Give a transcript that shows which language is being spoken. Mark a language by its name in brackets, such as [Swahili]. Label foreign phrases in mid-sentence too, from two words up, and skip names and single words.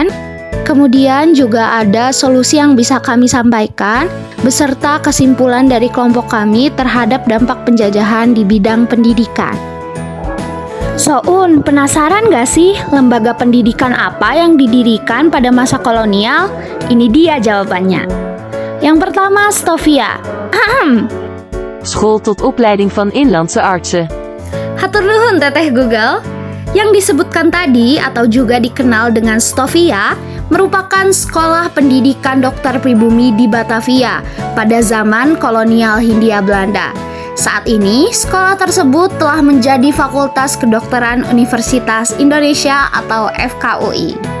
[Indonesian] Kemudian juga ada solusi yang bisa kami sampaikan beserta kesimpulan dari kelompok kami terhadap dampak penjajahan di bidang pendidikan. Soun, penasaran gak sih lembaga pendidikan apa yang didirikan pada masa kolonial? Ini dia jawabannya. Yang pertama, Stovia. School tot opleiding van inlandse artsen. [Sundanese] Hatur nuhun Teteh [Indonesian] Google. Yang disebutkan tadi atau juga dikenal dengan Stovia merupakan sekolah pendidikan dokter pribumi di Batavia pada zaman kolonial Hindia Belanda. Saat ini, sekolah tersebut telah menjadi Fakultas Kedokteran Universitas Indonesia atau FKUI.